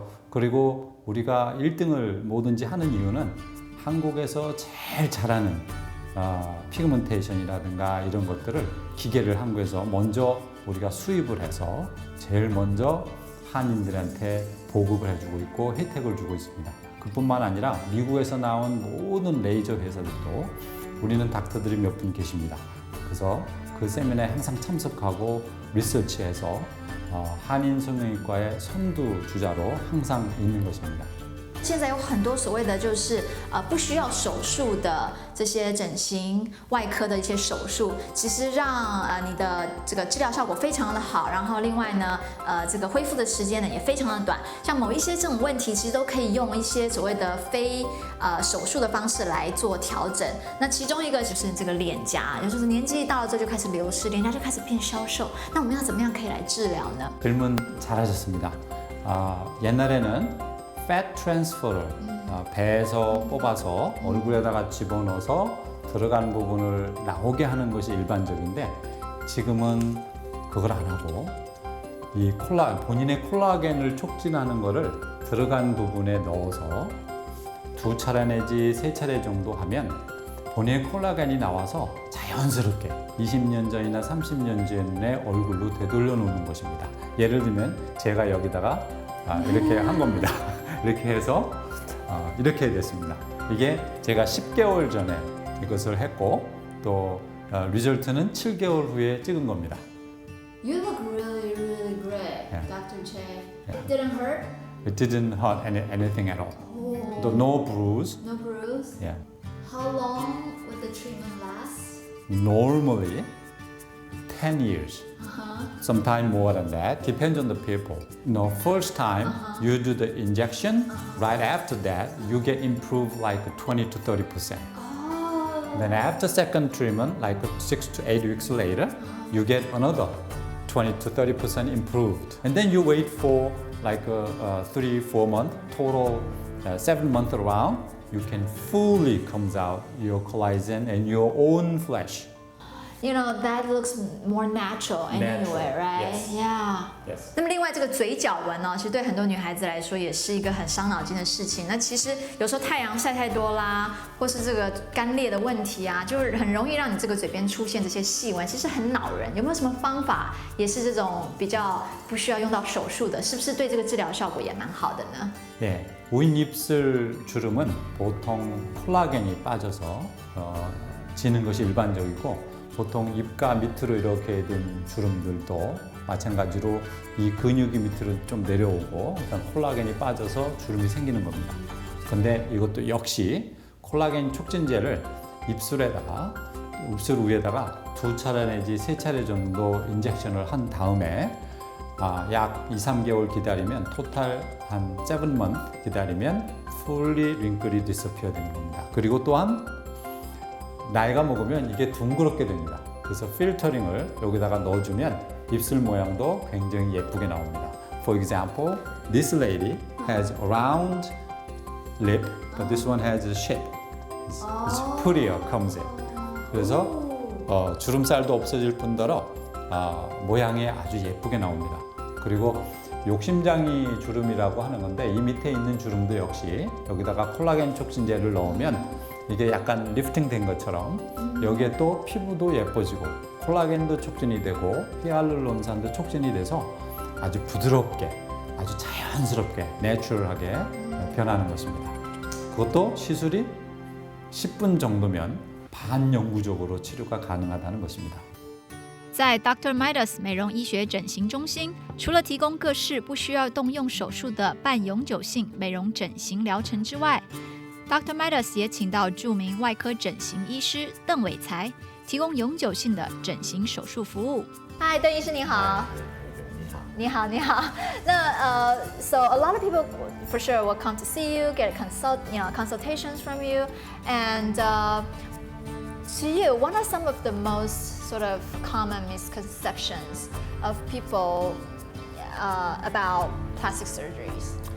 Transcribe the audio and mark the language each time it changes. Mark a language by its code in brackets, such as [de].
[ko] 그리고 우리가 1등을 뭐든지 하는 이유는 한국에서 제일 잘하는 피그먼테이션이라든가 이런 것들을 기계를 한국에서 먼저 우리가 수입을 해서 제일 먼저 한인들한테 보급을 해주고 있고 혜택을 주고 있습니다. 그뿐만 아니라 미국에서 나온 모든 레이저 회사들도 우리는 닥터들이 몇 분 계십니다. 그래서 그 세미나에 항상 참석하고 리서치해서 한인 성형외과의 선두주자로 항상 있는 것입니다. [zh] 现在有很多所谓的就是不需要手术的这些整形外科的一些手术，其实让你的这个治疗效果非常的好，然后另外呢这个恢复的时间呢也非常的短。像某一些这种问题，其实都可以用一些所谓的非手术的方式来做调整。那其中一个就是这个脸颊，也就是年纪到了之后就开始流失，脸颊就开始变消瘦。那我们要怎么样可以来治疗呢？ [ko] 질문 잘하셨습니다. 옛날에는 fat transfer를 배에서 뽑아서 얼굴에다가 집어넣어서 들어간 부분을 나오게 하는 것이 일반적인데 지금은 그걸 안 하고 이 본인의 콜라겐을 촉진하는 것을 들어간 부분에 넣어서 2차례 내지 3차례 정도 하면 본인의 콜라겐이 나와서 자연스럽게 20년 전이나 30년 전의 얼굴로 되돌려 놓는 것입니다. 예를 들면 제가 여기다가 이렇게 한 겁니다. 이렇게 해서 이렇게 됐습니다. 이게 제가 10개월 전에 이것을 했고 또 리절트는 7개월 후에 찍은 겁니다. [en] You look really, really great, Yeah. Dr. Che. Yeah. It didn't hurt? It didn't hurt anything at all. Oh. No bruise. No bruise? Yeah. How long would the treatment last? Normally 10 years. Sometimes more than that, depends on the people. First time you do the injection, right after that you get improved like 20 to 30%. Oh. Then after second treatment, like 6 to 8 weeks later, you get another 20 to 30% improved. And then you wait for like 3-4 months, total 7 months around, you can fully comes out your collagen and your own flesh. You know, that looks more natural anyway, Natural, right? yes. Yeah. Yes. [zh] 那么另外这个嘴角纹呢，其实对很多女孩子来说也是一个很伤脑筋的事情。那其实有时候太阳晒太多啦，或是这个干裂的问题啊，就是很容易让你这个嘴边出现这些细纹，其实很恼人。有没有什么方法也是这种比较不需要用到手术的，是不是对这个治疗效果也蛮好的呢？ [ko] 예, 윗입술 주름은 보통 콜라겐이 빠져서 지는 것이 일반적이고 보통 입가 밑으로 이렇게 둔 주름들도 마찬가지로 이 근육이 밑으로 좀 내려오고 일단 콜라겐이 빠져서 주름이 생기는 겁니다. 근데 이것도 역시 콜라겐 촉진제를 입술에다가 입술 위에다가 2차례 내지 3차례 정도 인젝션을 한 다음에 약 2-3개월 기다리면 토탈 한 7month 기다리면 [en] fully wrinkly disappear [ko] 되는 겁니다. 그리고 또한 나이가 먹으면 이게 둥그렇게 됩니다. 그래서 필터링을 여기다가 넣어주면 입술 모양도 굉장히 예쁘게 나옵니다. [en] For example, this lady has a round lip, but this one has a shape. It's prettier, comes in. [ko] 그래서 주름살도 없어질 뿐더러 모양이 아주 예쁘게 나옵니다. 그리고 욕심장이 주름이라고 하는 건데 이 밑에 있는 주름도 역시 여기다가 콜라겐 촉진제를 넣으면 이게 약간 리프팅 된 것처럼 여기에 또 피부도 예뻐지고 콜라겐도 촉진이 되고 히알루론산도 촉진이 돼서 아주 부드럽게 아주 자연스럽게 내추럴하게 변하는 것입니다. 그것도 시술이 10분 정도면 반영구적으로 치료가 가능하다는 것입니다. [zh] 在 Dr. Midas 美容医学整形中心，除了提供各式不需要动用手术的半永久性美容整形疗程之外， Dr. Midas 也请到著名外科整形医师邓伟才，提供永久性的整形手术服务。嗨，邓医师您好。你好，你好。 [en] 那so a lot of people for sure will come to see you, get consultations from you, and to you, what are some of the most sort of common misconceptions of people about plastic surgeries?